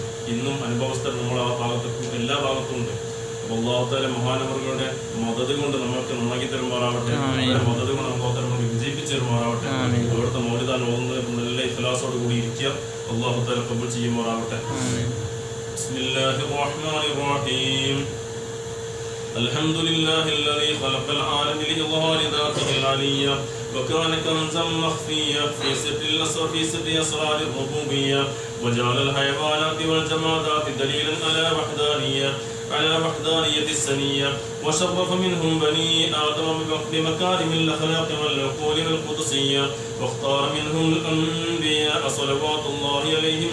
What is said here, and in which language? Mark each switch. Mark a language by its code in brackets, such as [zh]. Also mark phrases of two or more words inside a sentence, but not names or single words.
[ml] ഇന്നും അനുഭവസ്ഥർ നമ്മൾ ആ ഭാഗത്തും എല്ലാ ഭാഗത്തും ഉണ്ട്. [ar] الله تعالى [ml] മഹാനവറുകളുടെ മദദ് കൊണ്ട് നമ്മൾക്ക് നന്നാക്കി തരുമാറാവട്ടെ, മദദ് കൊണ്ട് നമുക്ക് വിജയിപ്പിച്ചു തരുമാറാവട്ടെ. അവിടുത്തെ മൗലിദാൻ ഓതുന്നത് നല്ല ഇഖ്ലാസോട് കൂടി ഇരിക്കുക. [ar] الله تعالى [ml] ഖബൂൽ ചെയ്യുമാറാവട്ടെ. [ar] بسم الله الرحمن الرحيم. അൽഹംദുലില്ലാഹി الذي خلق العالم لإظهار ذاته العلية وكان كنزا مخفيا في سر أسرار الربوبية وجعل الحيوانات والجمادات دليلا على وحدانية السنية وشرف منهم بني آدم بمكارم الأخلاق والعقول والقدسية واختار منهم الأنبياء صلوات الله عليهم